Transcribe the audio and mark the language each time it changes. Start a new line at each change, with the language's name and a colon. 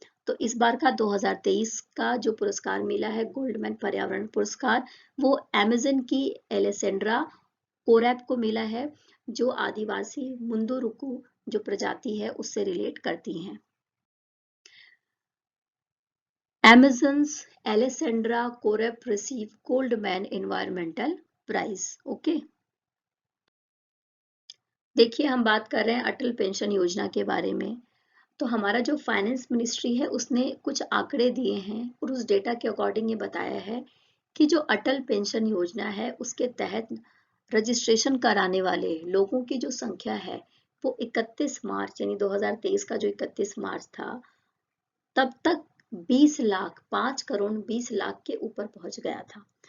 Hindi: तो इस बार का 2023 का जो पुरस्कार मिला है गोल्डमैन पर्यावरण पुरस्कार, वो अमेज़न की एलेसेंड्रा कोरैप को मिला है, जो आदिवासी मुंदुरुकु जो प्रजाति है उससे रिलेट करती हैं।
English: Amazon's Alessandra Korepp received Goldman Environmental Prize.
Hindi: Okay, देखिए हम बात कर रहे हैं अटल पेंशन योजना के बारे में। तो हमारा जो फाइनेंस मिनिस्ट्री है उसने कुछ आंकड़े दिए हैं और उस डेटा के अकॉर्डिंग ये बताया है कि जो अटल पेंशन योजना है उसके तहत रजिस्ट्रेशन कराने वाले लोगों की जो संख्या है वो 31 मार्च यानी 2023 का जो 31 मार्च था, तब तक 20 लाख 5 करोड़ 20 लाख के ऊपर पहुंच गया था।